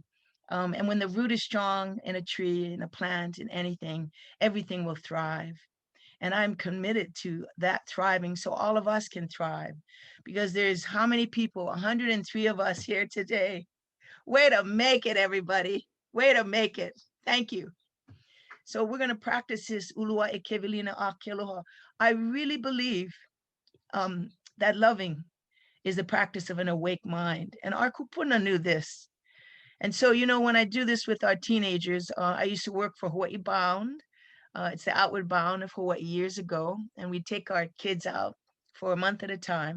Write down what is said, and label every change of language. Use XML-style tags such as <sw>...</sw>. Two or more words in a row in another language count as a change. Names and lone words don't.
<en>And when the root is strong in a tree, in a plant, in anything, everything will thrive. And I'm committed to that thriving so all of us can thrive, because there's how many people? 103 of us here today. Way to make it, everybody. Way to make it. Thank you. So we're going to practice this</en> <haw>ulua e kevelina a keloha.</haw> <en>I really believe that loving is the practice of an awake mind. And our kupuna knew this. And so, you know, when I do this with our teenagers, I used to work for Hawaii Bound. It's the Outward Bound of Hawaii years ago. And we'd take our kids out for a month at a time.</en>